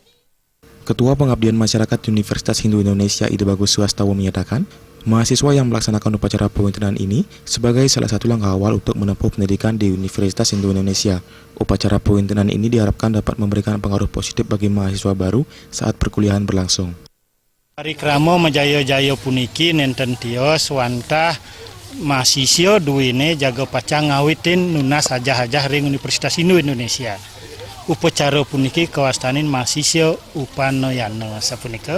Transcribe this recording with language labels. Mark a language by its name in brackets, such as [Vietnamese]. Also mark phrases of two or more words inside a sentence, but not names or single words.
[Indonesian] Ketua Pengabdian Masyarakat Universitas Hindu Indonesia Ide Bagus Swastawa menyatakan, mahasiswa yang melaksanakan upacara pewintenan ini sebagai salah satu langkah awal untuk menempuh pendidikan di Universitas Hindu Indonesia. Upacara pewintenan ini diharapkan dapat memberikan pengaruh positif bagi mahasiswa baru saat perkuliahan berlangsung. [Balinese] Parikramo majaya-jaya puniki nenten tios wantah mahasiswa duwine jaga pacang ngawitin nunas hajah-hajah ring Universitas Hindu Indonesia. Upacara puniki kawastanin mahasiswa Upanayana sapunika.